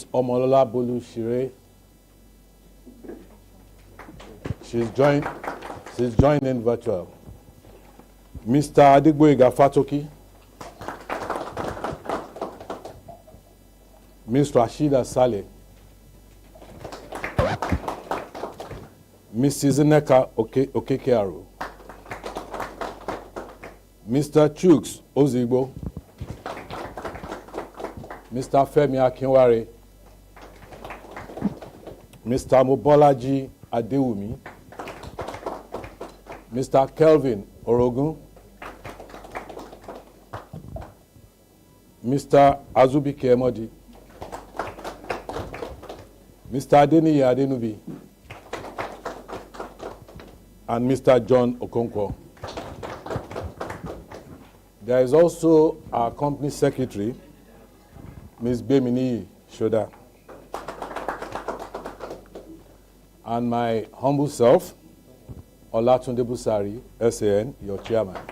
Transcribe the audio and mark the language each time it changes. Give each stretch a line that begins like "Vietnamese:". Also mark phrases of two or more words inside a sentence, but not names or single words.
English: Omolola Bolu Shire. She's joining virtual. Mr. Adigboyega Fatoki. Ms. Rashida Saleh. Mrs. Nneka Okekearu. Mr. Chuks Ozigbo. Mr. Femi Akinware. Mr. Mobolaji Adewumi. Mr. Kelvin Orogun. Mr. Azubike Emodi. Mr. Adeniyi Adenubi. And Mr. John Okonkwo. There is also our company secretary, Ms. Bemini Shoda. And my humble self, Olatunde Busari, SAN, your chairman.